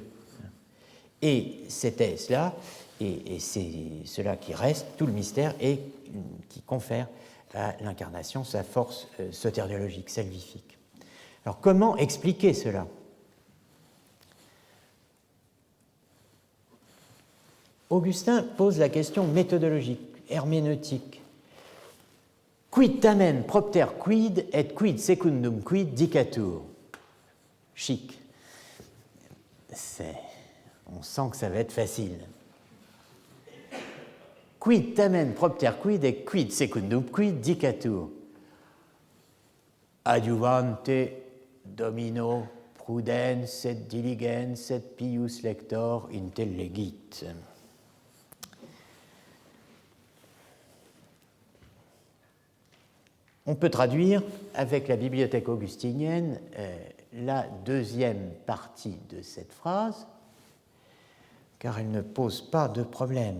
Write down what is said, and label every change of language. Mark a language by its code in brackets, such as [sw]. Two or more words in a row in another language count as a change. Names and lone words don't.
[fr] Et c'était cela, et c'est cela qui reste, tout le mystère, et qui confère à l'incarnation sa force soteriologique, salvifique. Alors comment expliquer cela ? Augustin pose la question méthodologique, herméneutique. [la] Quid tamen propter quid et quid secundum quid dicatur? [fr] Chic. On sent que ça va être facile. [la] Quid tamen propter quid et quid secundum quid dicatur? Adjuvante domino prudens et diligens et pius lector intellegit. [fr] On peut traduire avec la bibliothèque augustinienne la deuxième partie de cette phrase, car elle ne pose pas de problème.